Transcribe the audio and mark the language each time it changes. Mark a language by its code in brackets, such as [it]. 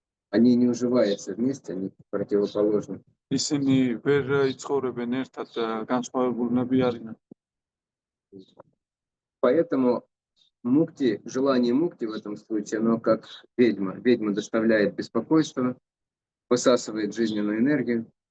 [ru] Они не уживаются вместе, они противоположны. [ka] ისინი ვერ იცხოვრებენ ერთად, განსხვავებულნები არიან. [ru] Поэтому мукти, желание мукти в этом случае, оно как ведьма. Ведьма доставляет беспокойство, высасывает жизненную энергию.